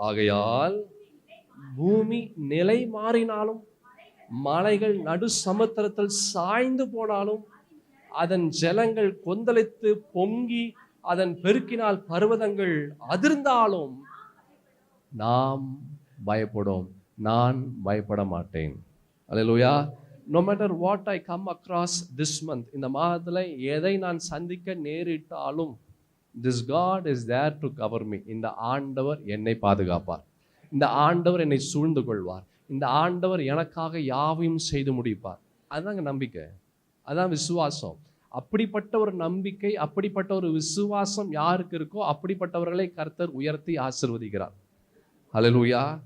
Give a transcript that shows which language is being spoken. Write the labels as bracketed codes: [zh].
[ta] ஆகையால் பூமி நிலை மாறினாலும், மலைகள் நடு சமுத்திரத்தில் சாய்ந்து போனாலும், அதன் ஜலங்கள் கொந்தளித்து பொங்கி அதன் பெருக்கினால் பர்வதங்கள் அதிர்ந்தாலும் நாம் பயப்படும், நான் பயப்பட மாட்டேன். அல்லேலூயா. [en] No matter what I come across this month, [ta] இந்த மாதத்தில் எதை நான் சந்திக்க நேரிட்டாலும் [en] This god is there to cover me. [ta] இந்த ஆண்டவர் என்னை பாதுகாப்பார், இந்த ஆண்டவர் என்னை சூழ்ந்து கொள்வார், இந்த ஆண்டவர் எனக்காக யாவையும் செய்து முடிப்பார். அதுதாங்க நம்பிக்கை, அதான் விசுவாசம். அப்படிப்பட்ட ஒரு நம்பிக்கை, அப்படிப்பட்ட ஒரு விசுவாசம் யாருக்கு இருக்கோ அப்படிப்பட்டவர்களை கர்த்தர் உயர்த்தி ஆசீர்வதிக்கிறார். ஹல்லேலூயா.